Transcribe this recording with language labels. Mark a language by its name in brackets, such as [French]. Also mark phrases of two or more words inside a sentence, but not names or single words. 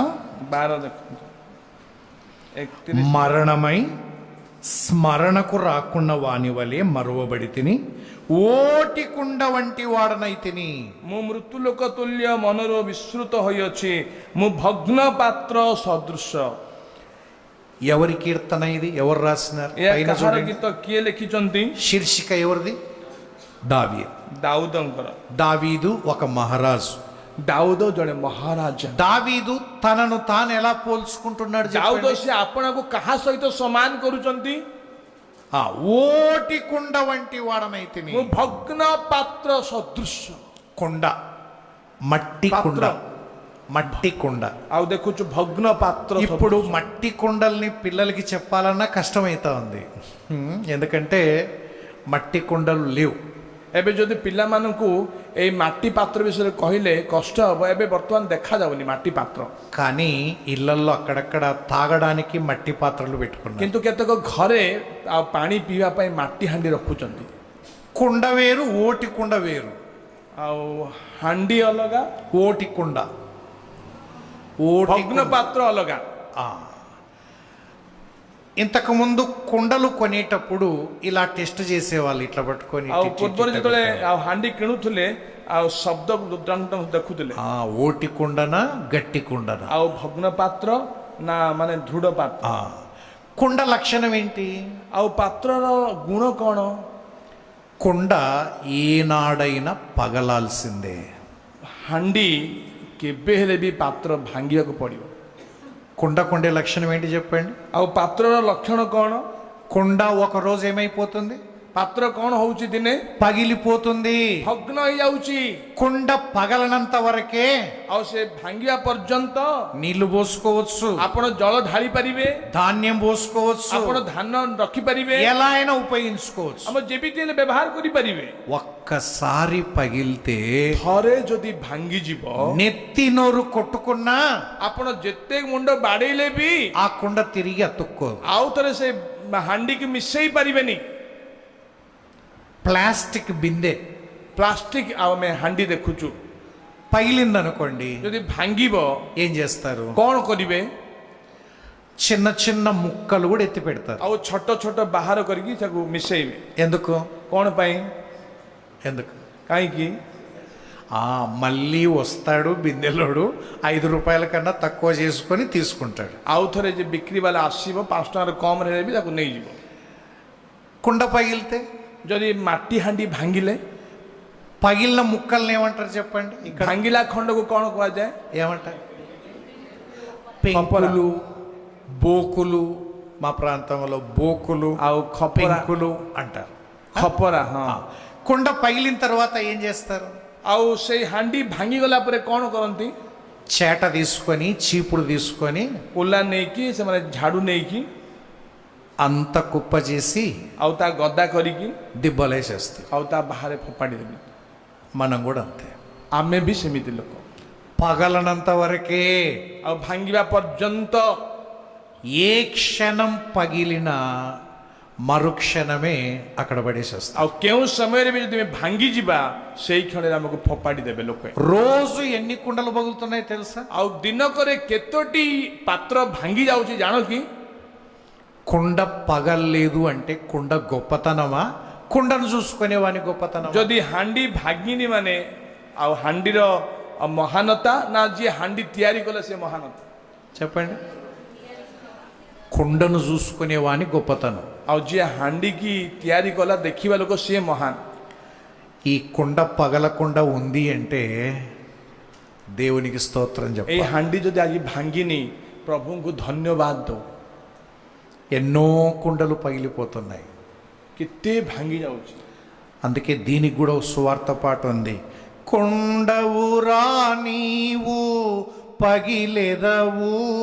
[Odia] 12 ଦେଖନ୍ତୁ। 31 [Telugu] మరణమై స్మరణకు రాకున్న వాని వలె మరువబడి తిని, ఓటికుండ వంటి వాడనై తిని. [Odia] ମୁଁ ମୃତ୍ୟୁଲୋକ ତୁଲ୍ୟ ମନରୁ ବିସ୍ମୃତ ହୋଇଅଛି, ମୁଁ ଭଗ୍ନ ପାତ୍ର ସଦୃଶ। [Telugu] ఎవరి కీర్తన ఇది? ఎవరు రాసినారు? [Odia] ଏହା [Telugu] పైన [Odia] କାହାର [Telugu] చూడండి. [Odia] ଗୀତ? କିଏ ଲେଖିଛନ୍ତି? [Telugu] శీర్షిక ఎవరిది? దావీదు. [Odia] ଦାଉଦଙ୍କର। [Telugu] దావీదు ఒక మహారాజు. [Odia] ଦାଉଦ ଜଣେ ମହାରାଜା। [Telugu] దావీదు తనను తాను ఎలా పోల్చుకుంటున్నాడు [Odia] ଦାଉଦ [Telugu] చెప్పండి? [Odia] ସେ ଆପଣଙ୍କୁ କାହା ସହିତ ସମାନ କରୁଛନ୍ତି? [Telugu] ఓటికుండ వంటి వాడనైతిని. [Odia] ମୁଁ ଭଗ୍ନ ପାତ୍ର ସଦୃଶ। [Telugu] కుండ, మట్టి కుండ, మట్టి కుండ. [Odia] ଆଉ ଦେଖୁଛୁ ଭଗ୍ନ ପାତ୍ର। [Telugu] ఇప్పుడు మట్టి కుండల్ని పిల్లలకి చెప్పాలన్నా కష్టమైతా ఉంది, ఎందుకంటే మట్టి కుండలు లేవు. [Odia] ଏବେ ଯଦି పిల్లମାନଙ୍କୁ ଏଇ ମାଟି ପାତ୍ର ବିଷୟରେ କହିଲେ କଷ୍ଟ ହେବ। ଏବେ ବର୍ତ୍ତମାନ ଦେଖାଯାଉନି ମାଟି ପାତ୍ର, [Telugu] కానీ ఇళ్లల్లో అక్కడక్కడ తాగడానికి మట్టి పాత్రలు పెట్టుకున్నారు. [Odia] କିନ୍ତୁ କେତେକ ଘରେ ଆଉ ପାଣି ପିଇବା ପାଇଁ ମାଟି ହାଣ୍ଡି ରଖୁଛନ୍ତି। [Telugu] కుండ వేరు, ఓటి కుండ వేరు. [Odia] ଆଉ ହାଣ୍ଡି ଅଲଗା, [Telugu] ఓటి కుండ, ఓటి [Odia] ଭଗ୍ନ ପାତ୍ର ଅଲଗା। [Telugu] ఇంతకుముందు కుండలు కొనేటప్పుడు ఇలా టెస్ట్ చేసేవాళ్ళు, ఇట్లా పట్టుకొని [Odia] ଆଉ ପୂର୍ବରୁ ଯେତେବେଳେ ଆଉ ହାଣ୍ଡି କିଣୁଥିଲେ ଆଉ ଶବ୍ଦ ଦେଖୁଥିଲେ, [Telugu] ఓటి కుండనా గట్టి కుండనా, [Odia] ଆଉ ଭଗ୍ନ ପାତ୍ର ନା ମାନେ ଦୃଢ ପାତ୍ର। [Telugu] కుండ లక్షణం ఏంటి? [Odia] ଆଉ ପାତ୍ରର ଗୁଣ କ'ଣ? [Telugu] కుండ ఏనాడైనా పగలాల్సిందే। [Odia] ହାଣ୍ଡି କେବେ ହେଲେ ବି ପାତ୍ର ଭାଙ୍ଗିବାକୁ ପଡ଼ିବ। [Telugu] కుండ కొండే లక్షణం ఏంటి చెప్పండి? [Odia] ଆଉ ପାତ୍ରର ଲକ୍ଷଣ କ'ଣ? [Telugu] కుండ ఒక రోజు ఏమైపోతుంది? [Odia] ପାତ୍ର କ'ଣ ହଉଛି? ଦିନେ [Telugu] పగిలిపోతుంది। [Odia] ଭଗ୍ନ ହେଇଯାଉଛି। [Telugu] కుండ పగలనంత వరకే [Odia] ଆଉ ସେ ଭାଙ୍ଗିବା ପର୍ଯ୍ୟନ୍ତ [Telugu] నీళ్లు పోసుకోవచ్చు, [Odia] ଆପଣ ଜଳ ଢାଳି ପାରିବେ, [Telugu] ధాన్యం పోసుకోవచ్చు, [Odia] ଆପଣ ଧାନ ରଖିପାରିବେ, [Telugu] ఎలా అయినా ఉపయోగించుకోవచ్చు। [Odia] ଆମ ଯେମିତି ହେଲେ ବ୍ୟବହାର କରିପାରିବେ। [Telugu] ఒక్కసారి పగిలితే [Odia] ଥରେ ଯଦି ଭାଙ୍ଗିଯିବ, [Telugu] నెత్తి నోరు కొట్టుకున్నా [Odia] ଆପଣ ଯେତେ ମୁଣ୍ଡ ବାଡେଇଲେ ବି [Telugu] ఆ కుండ తిరిగి అతుక్కో। [Odia] ଆଉ ଥରେ ସେ ହାଣ୍ଡିକି ମିଶେଇ ପାରିବେନି। [Telugu] ప్లాస్టిక్ బిందె, [Odia] ପ୍ଲାଷ୍ଟିକ ଆଉ ଆମେ ହାଣ୍ଡି ଦେଖୁଛୁ, [Telugu] పగిలిందనుకోండి, [Odia] ଯଦି ଭାଙ୍ଗିବ [Telugu] ఏం చేస్తారు? [Odia] କ'ଣ କରିବେ? [Telugu] చిన్న చిన్న ముక్కలు కూడా ఎత్తి పెడతారు। [Odia] ଆଉ ଛୋଟ ଛୋଟ ବାହାର କରିକି ତାକୁ ମିଶେଇବେ। [Telugu] ఎందుకు? [Odia] କ'ଣ ପାଇଁ? [Telugu] ఎందుకు? [Odia] କାହିଁକି? [Telugu] మళ్ళీ వస్తాడు బిందెలోడు, 5 రూపాయల కన్నా తక్కువ చేసుకొని తీసుకుంటాడు। [Odia] ଆଉ ଥରେ ଯେ ବିକ୍ରି ବାଲା ଆସିବ, 5 ଟଙ୍କାର କମ୍ ହେଲେ ବି ତାକୁ ନେଇଯିବ। [Telugu] కుండ పగిలితే, [Odia] ଯଦି ମାଟି ହାଣ୍ଡି ଭାଙ୍ଗିଲେ, [Telugu] పగిలిన ముక్కల్ని ఏమంటారు చెప్పండి? ఇక్కడ [Odia] ଭାଙ୍ଗିଲା ଖଣ୍ଡକୁ କ'ଣ କୁହାଯାଏ? [Telugu] ఏమంటారు? పెంకులు, బోకులు, మా ప్రాంతంలో బోకులు [Odia] ଆଉ ଖପରା, [Telugu] పెంకులు అంటారు। [Odia] ଖପରା। ହଁ। [Telugu] కుండ పగిలిన తర్వాత ఏం చేస్తారు? [Odia] ଆଉ ସେଇ ହାଣ୍ଡି ଭାଙ୍ଗିଗଲା ପରେ କ'ଣ କରନ୍ତି? [Telugu] చేట తీసుకొని, చీపుడు తీసుకొని [Odia] କୁଲା ନେଇକି ସେମାନେ ଝାଡୁ ନେଇକି [Telugu] అంత కుప్ప చేసి [Odia] ଆଉ ତା ଗଦା କରିକି [Telugu] దిబ్బలేసేస్తారు। [Odia] ଆଉ ତା ବାହାରେ ଫୋପାଡ଼ି ଦେବେ। [Telugu] మనం కూడా అంతే, [Odia] ଆମେ ବି ସେମିତି ଲୋକ। [Telugu] పగలనంత వరకే, [Odia] ଆଉ ଭାଙ୍ଗିବା పର୍ଯ୍ୟନ୍ତ, [Telugu] ఏ క్షణం పగిలినా మరుక్షణమే అక్కడ పడేసేస్తాం। [Odia] ଆଉ କେଉଁ ସମୟରେ ବି ଯଦି ଆମେ ଭାଙ୍ଗିଯିବା, ସେଇ କ୍ଷଣରେ ଆମକୁ ଫୋପାଡ଼ି ଦେବେ ଲୋକ। [Telugu] రోజు ఎన్ని కుండలు పగులుతున్నాయి తెలుసా? [Odia] ଆଉ ଦିନକରେ କେତୋଟି ପାତ୍ର ଭାଙ୍ଗି ଯାଉଛି ଜାଣ କି? [Telugu] కుండ పగల్లేదు అంటే కుండ గొప్పతనమా, కుండను చూసుకునేవాని గొప్పతనం? [Odia] ଯଦି ହାଣ୍ଡି ଭାଙ୍ଗିନି ମାନେ ଆଉ ହାଣ୍ଡିର ମହାନତା ନା ଯିଏ ହାଣ୍ଡି ତିଆରି କଲେ ସେ ମହାନତା? [Telugu] చెప్పండి। కుండను చూసుకునేవాని గొప్పతనం। [Odia] ଆଉ ଯିଏ ହାଣ୍ଡିକି ତିଆରି କଲା ଦେଖିବା ଲୋକ ସିଏ ମହାନ। [Telugu] ఈ కుండ పగలకుండా ఉంది అంటే దేవునికి స్తోత్రం [Odia] ଏଇ [Telugu] చెప్పాలి। [Odia] ହାଣ୍ଡି ଯଦି ଆଜି ଭାଙ୍ଗିନି, ପ୍ରଭୁଙ୍କୁ ଧନ୍ୟବାଦ ଦଉ। [Telugu] ఎన్నో కుండలు పగిలిపోతున్నాయి, [Odia] କେତେ ଭାଙ୍ଗି ଯାଉଛି। [Telugu] అందుకే దీనికి కూడా సువార్త పాట ఉంది, కొండవురా నీవు పగిలెదవు,